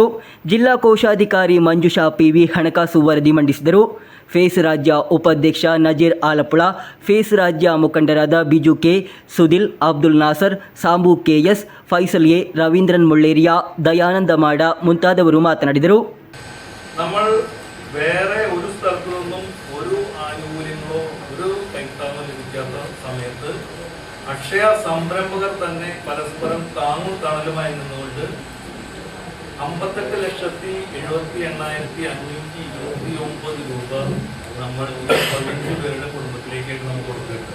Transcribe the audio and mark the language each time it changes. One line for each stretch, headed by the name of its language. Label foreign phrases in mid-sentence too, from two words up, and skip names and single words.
Kannada: ಜಿಲ್ಲಾ ಕೋಶಾಧಿಕಾರಿ ಮಂಜುಷಾ PV ಹಣಕಾಸು ವರದಿ ಮಂಡಿಸಿದರು. ಫೇಸ್ ರಾಜ್ಯ ಉಪಾಧ್ಯಕ್ಷ ನಜೀರ್ ಆಲಪ್ಪುಳ, ಫೇಸ್ ರಾಜ್ಯ ಮುಖಂಡರಾದ ಬಿಜು ಕೆ, ಸುದಿಲ್, ಅಬ್ದುಲ್ ನಾಸರ್, ಸಾಂಬು KS, ಫೈಸಲ್ A, ರವೀಂದ್ರನ್ ಮುಳ್ಳೇರಿಯಾ, ದಯಾನಂದ ಮಾಡ ಮುಂತಾದವರು ಮಾತನಾಡಿದರು.
Malayalam: നമ്മൾ വേറെ ഒരു സ്ഥലത്തു നിന്നും ഒരു ആനുകൂല്യങ്ങളോ ഒരു കൈത്താങ്ങോ ലഭിക്കാത്ത സമയത്ത് അക്ഷയ സംരംഭകർ തന്നെ പരസ്പരം താങ്ങും തണലുമായി നിന്നുകൊണ്ട് 58,78,529 രൂപ നമ്മൾ 15 പേരുടെ കുടുംബത്തിലേക്കായിട്ട് നമുക്ക് കൊടുത്തിട്ടുണ്ട്.